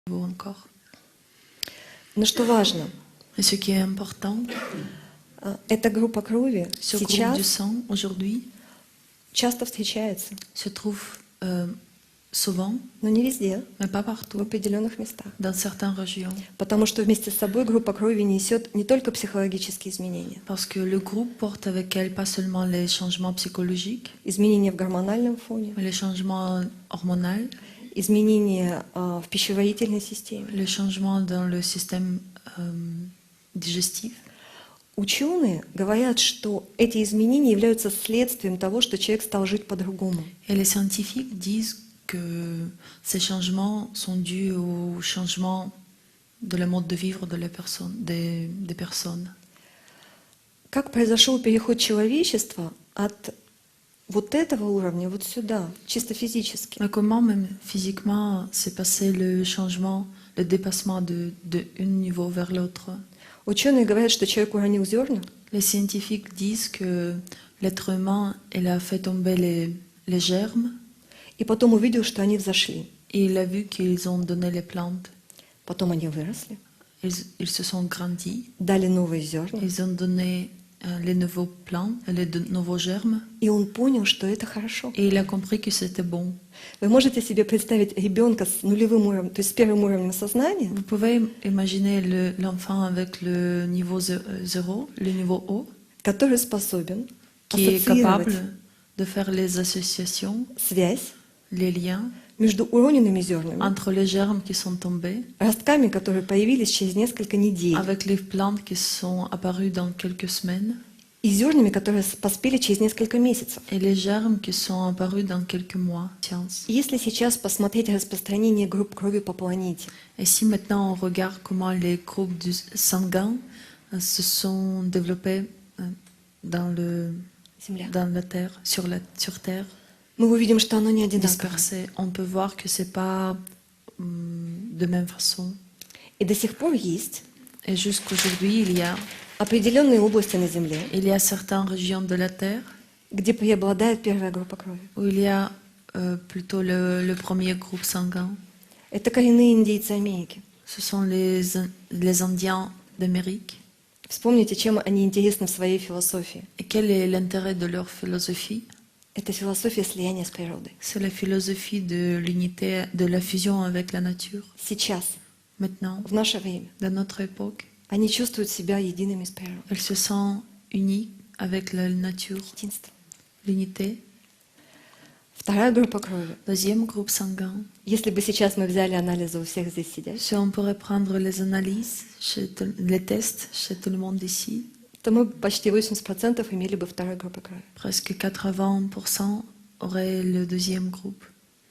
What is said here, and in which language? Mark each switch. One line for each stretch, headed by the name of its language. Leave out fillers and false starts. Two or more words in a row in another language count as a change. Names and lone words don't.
French: Encore.
Russian: Но что важно,
French: Et ce qui est important,
Russian: эта группа крови
French: ce groupe du
Russian: сейчас
French: sang aujourd'hui
Russian: часто встречается,
French: se trouve souvent,
Russian: но не везде,
French: mais pas
Russian: в
French: partout,
Russian: определенных местах.
French: dans certaines régions.
Russian: Потому что вместе с собой группа крови несет не только психологические изменения,
French: Parce que le groupe porte avec elle pas seulement les changements psychologiques,
Russian: изменения в гормональном фоне,
French: mais les changements hormonaux,
Russian: изменения в пищеварительной системе.
French: les changements dans le système digestif.
Russian: Ученые говорят, что эти изменения являются следствием того, что человек стал жить по-другому.
French: Et les scientifiques disent que ces changements sont dus au changement de la mode de vivre de la personne, des personnes.
Russian: Как произошел переход человечества от вот этого уровня вот сюда, чисто физически?
French: Mais comment même physiquement s'est passé le changement, le dépassement de un niveau vers l'autre?
Russian: Ученые говорят, что человек уронил зерна,
French: Les scientifiques disent que l'être humain, il a fait tomber les germes
Russian: и потом увидел, что они взошли.
French: et il a vu qu'ils ont donné les plantes.
Russian: Потом они выросли,
French: Ils se sont grandis,
Russian: дали новые зерна,
French: ils ont donné les nouveaux plants, les nouveaux germes
Russian: и он понял, что это хорошо.
French: et il a compris que c'était bon.
Russian: Вы можете себе представить ребенка с нулевым уровнем, то есть с первым уровнем сознания,
French: Vous pouvez imaginer l'enfant avec le niveau 0, le niveau haut,
Russian: который способен
French: qui est
Russian: ассоциировать
French: capable de faire les associations,
Russian: связь
French: les liens
Russian: между уроненными зернами,
French: entre les germes qui sont tombés,
Russian: ростками, которые появились через несколько недель,
French: avec les plantes qui sont apparues dans quelques semaines,
Russian: и зернами, которые поспели через несколько месяцев.
French: et les germes qui sont apparus dans quelques mois. Science.
Russian: Если сейчас посмотреть распространение групп крови по планете,
French: Et si maintenant on regarde comment les groupes sanguins se sont développés dans
Russian: Земля,
French: la Terre, sur Terre,
Russian: мы увидим, что оно не одинаково.
French: dispersé, on peut voir que c'est pas de même façon.
Russian: И до сих пор есть
French: Et jusqu'aujourd'hui,
Russian: определенные области на Земле,
French: il y a certaines régions de la Terre
Russian: где преобладает первая группа крови.
French: où il y a plutôt le premier groupe sanguin.
Russian: Это коренные индейцы Америки.
French: Ce sont les Indiens d'Amérique.
Russian: Вспомните, чем они интересны в своей философии.
French: Et quel est l'intérêt de leur philosophie?
Russian: Это философия слияния с природой.
French: C'est la philosophie de l'unité, de la fusion avec la nature.
Russian: Сейчас,
French: Maintenant,
Russian: в наше время,
French: dans notre époque,
Russian: они чувствуют себя едиными с природой.
French: elle se sent unie avec la nature,
Russian: Единство.
French: l'unité.
Russian: Вторая группа крови.
French: Deuxième groupe sanguin.
Russian: Если бы сейчас мы взяли анализы у всех здесь сидящих,
French: Si on pourrait prendre les analyses, les tests chez tout le monde ici,
Russian: то мы почти 80% имели бы второй группы крови.
French: presque 80% auraient le deuxième groupe.